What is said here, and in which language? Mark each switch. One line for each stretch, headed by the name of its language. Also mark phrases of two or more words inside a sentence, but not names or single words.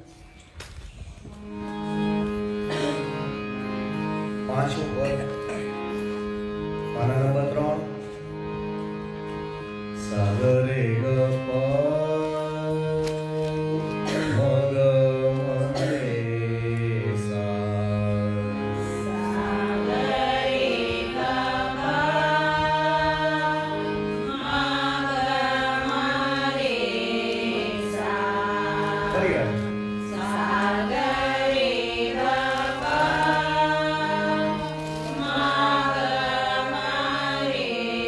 Gujarati: 5મું પદ પાના નંબર 3 સાગરે ગ પ મ ગ મ રે સા सागरे गमारे सा ફરી વાર. सागरे गमारे